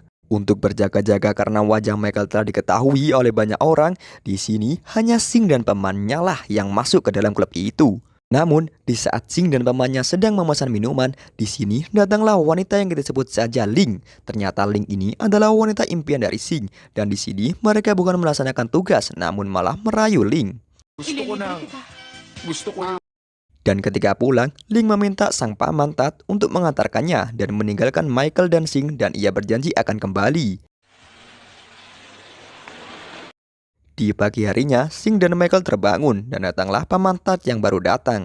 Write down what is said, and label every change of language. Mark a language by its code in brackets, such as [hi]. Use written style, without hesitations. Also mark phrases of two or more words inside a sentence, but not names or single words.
[id] Untuk berjaga-jaga karena wajah Michael telah diketahui oleh banyak orang, di sini hanya Sing dan pamannya lah yang masuk ke dalam klub itu. Namun, di saat Sing dan pamannya sedang memesan minuman, di sini datanglah wanita yang kita sebut saja Ling. Ternyata Ling ini adalah wanita impian dari Sing, dan di sini mereka bukan melaksanakan tugas, namun malah merayu Ling. [tl] Gusto ko ng... Gusto ko [id] Dan ketika pulang, Ling meminta sang paman Tat untuk mengantarkannya dan meninggalkan Michael dan Sing, dan ia berjanji akan kembali. Di pagi harinya, Sing dan Michael terbangun dan datanglah paman Tat yang baru datang.